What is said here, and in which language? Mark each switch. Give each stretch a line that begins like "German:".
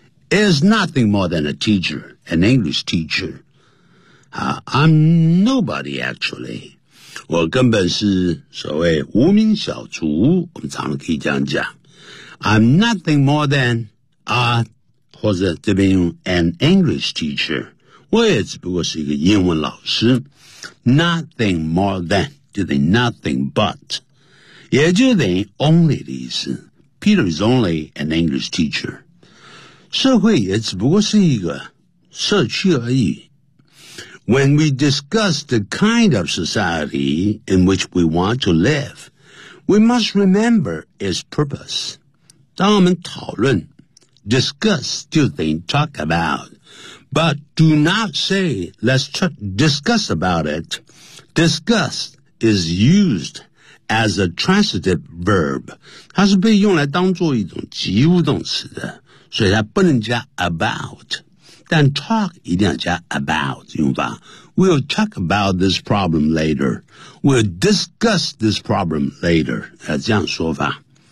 English: Is nothing more than a teacher, an English teacher. I'm nobody actually.
Chinese: 我根本是所谓无名小卒，我们常常可以这样讲。
English: I'm nothing more than a,
Chinese: 或者这边用
English: an English teacher.
Chinese: 我也只不过是一个英文老师。
English: Nothing more than,
Chinese: 就等于
English: nothing but,
Chinese: 也就等于 only 的意思。
English: Peter is only an English teacher.
Chinese: 社会也只不过是一个社区而已。
English: When we discuss the kind of society in which we want to live, we must remember its purpose.
Chinese: 当我们讨论
English: discuss
Chinese: 就等于
English: talk about, but do not say let's discuss about it. Discuss is used as a transitive verb.
Chinese: 它是被用来当作一种及物动词的。所以它不能加 about， 但 talk 一定要加 about， 用法。
English: We'll talk about this problem later. We'll discuss this problem later.
Chinese: 这样说法。